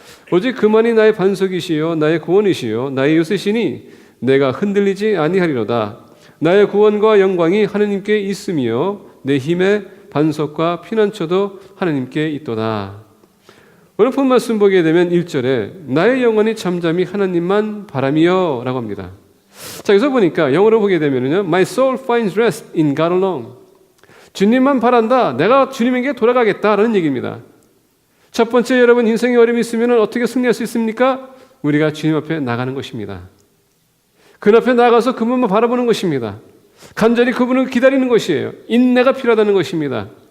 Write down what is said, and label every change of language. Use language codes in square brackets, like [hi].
[ko] 오직 그만이 나의 반석이시요 나의 구원이시요 나의 요새시니 내가 흔들리지 아니하리로다. 나의 구원과 영광이 하나님께 있으며 내 힘의 반석과 피난처도 하나님께 있도다. 오늘 본 말씀 보게 되면 1절에 나의 영혼이 잠잠히 하나님만 바라며 라고 합니다. 자, 여기서 보니까 영어로 보게 되면요, [en] My soul finds rest in God alone. [ko] 주님만 바란다. 내가 주님에게 돌아가겠다라는 얘기입니다. 첫 번째, 여러분 인생에 어려움이 있으면 어떻게 승리할 수 있습니까? 우리가 주님 앞에 나가는 것입니다. 그 앞에 나가서 그분만 바라보는 것입니다. 간절히 그분을 기다리는 것이에요. 인내가 필요하다는 것입니다.